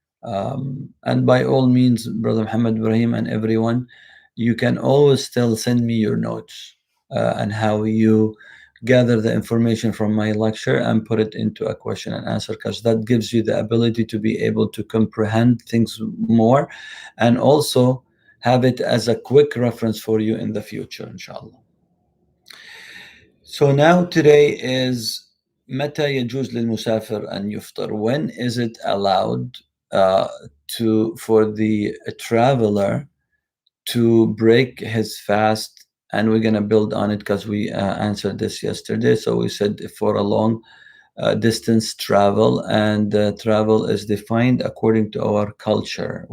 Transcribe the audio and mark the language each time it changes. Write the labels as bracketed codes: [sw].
[en] And by all means, Brother Muhammad Ibrahim and everyone, you can always still send me your notes and how you gather the information from my lecture and put it into a question and answer, because that gives you the ability to be able to comprehend things more, and also have it as a quick reference for you in the future, inshallah. So now today is [ar] متى يجوز للمسافر أن يفطر? [en] When is it allowed for the traveler to break his fast? And we're going to build on it, because we answered this yesterday. So we said for a long distance travel, and travel is defined according to our culture.